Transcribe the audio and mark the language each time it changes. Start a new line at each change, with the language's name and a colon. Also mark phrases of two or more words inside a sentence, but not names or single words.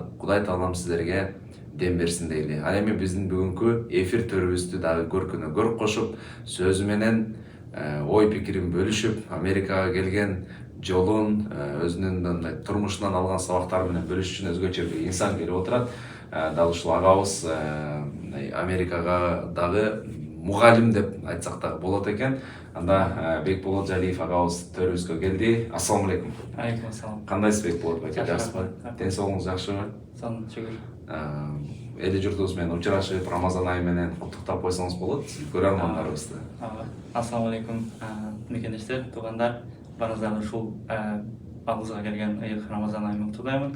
Kyrgyz: Кудай Таалам сиздерге дем берсин дейли. Ал эми биздин бүгүнкү эфир төрүбүздү дагы көркүнө көрк кошуп, сөзү менен ой пикирин бөлүшүп, Америкага келген жолун, өзүнүн турмушунан алган сабактары менен бөлүшүш үчүн өзгөчө бир инсан келип отурат. Дал ушул агабыз Америкага дагы мугалим деп айтсак дагы болот экен. Анда Бекболот Жалиев агабыз төрүбүзгө келди.
Arabic: السلام عليكم. عليكم السلام.
Kyrgyz: Кандайсыз Бекболот байке, жакшысызбы? Ден соолугуңуз жакшыбы? Сон, шүгүр. Эли журтубуз менен учурашып, Рамазан айы менен куттуктап койсоңуз болот, көрөрмандарыбызды.
Arabic: السلام عليكم,
Kyrgyz: мекендештер, туугандар. Баарыңыздарды ушул алдыбызга келген ыйык Рамазан айын куттуктаймын.